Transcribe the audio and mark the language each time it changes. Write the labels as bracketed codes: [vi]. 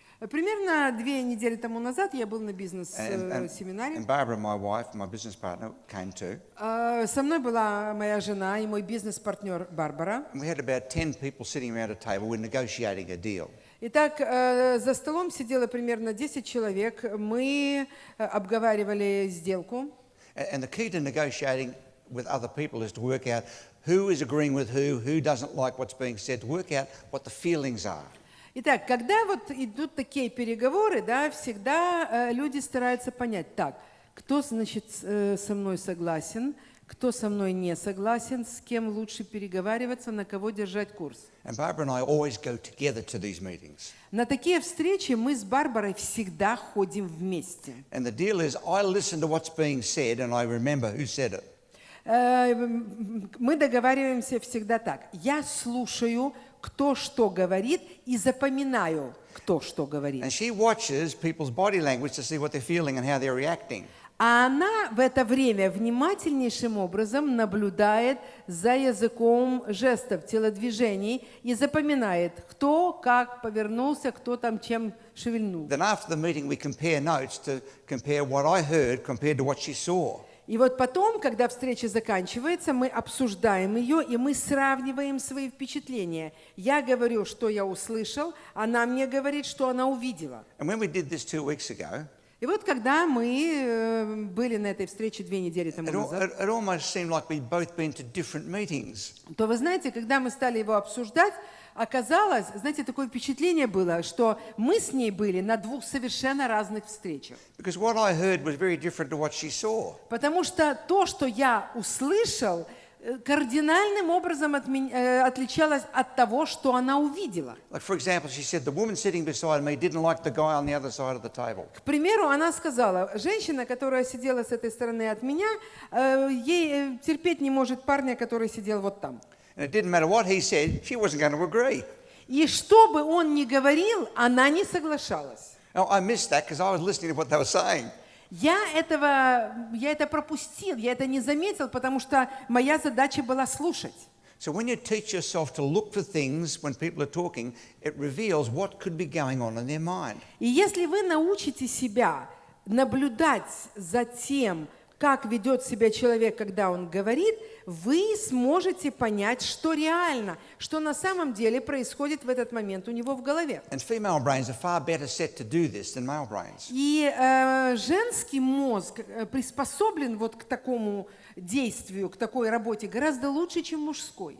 [ru] Примерно 2 недели тому назад я был на бизнес-семинаре. [en] And Barbara, my wife, my business partner, came too. [ru] Со мной была моя жена и мой бизнес-партнер Барбара. [en] And we had about 10 people sitting around a table. We're negotiating a deal. [ru] Итак, за столом сидело примерно 10 человек. Мы обговаривали сделку. [en] And the key to negotiating with other people is to work out who is agreeing with who doesn't like what's being said, to work out what the feelings are. [ru] Итак, когда вот идут такие переговоры, да, всегда люди стараются понять, так, кто, значит, со мной согласен, кто со мной не согласен, с кем лучше переговариваться, на кого держать курс. [en] And Barbara and I always go together to these meetings. [ru] На такие встречи мы с Барбарой всегда ходим вместе. [en] And the deal is I listen to what's being said and I remember who said it. [ru] Мы договариваемся всегда так. Я слушаю, кто что говорит, и запоминаю, кто что говорит. [en] And she watches people's body language to see what they're feeling and how they're reacting. [ru] А она в это время внимательнейшим образом наблюдает за языком жестов, телодвижений и запоминает, кто как повернулся, кто там чем шевельнул. [en] Then after the meeting we compare notes to compare what I heard compared to what she saw. [ru] И вот потом, когда встреча заканчивается, мы обсуждаем ее, и мы сравниваем свои впечатления. Я говорю, что я услышал, она мне говорит, что она увидела. [en] And when we did this 2 weeks ago, [ru] И вот когда мы были на этой встрече 2 недели тому назад, [en] it almost seemed like we'd both been to different meetings. [ru] то вы знаете, когда мы стали его обсуждать, оказалось, знаете, такое впечатление было, что мы с ней были на 2 совершенно разных встречах. [en] Because what I heard was very different to what she saw. [ru] Потому что то, что я услышал, кардинальным образом отличалось от того, что она увидела. [en] Like for example, she said the woman sitting beside me didn't like the guy on the other side of the table. [ru] К примеру, она сказала, женщина, которая сидела с этой стороны от меня, ей терпеть не может парня, который сидел вот там. [en] And it didn't matter what he said, she wasn't going to agree. [ru] И что бы он ни говорил, она не соглашалась. [en] Now, I missed that because I was listening to what they were saying. [ru] Я это пропустил, я это не заметил, потому что моя задача была слушать. [en] So when you teach yourself to look for things when people are talking, it reveals what could be going on in their mind. [ru] И если вы научите себя наблюдать за тем, как ведет себя человек, когда он говорит, вы сможете понять, что реально, что на самом деле происходит в этот момент у него в голове. [en] And female brains are far better set to do this than male brains. [ru] И женский мозг приспособлен вот к такому действию, к такой работе гораздо лучше, чем мужской.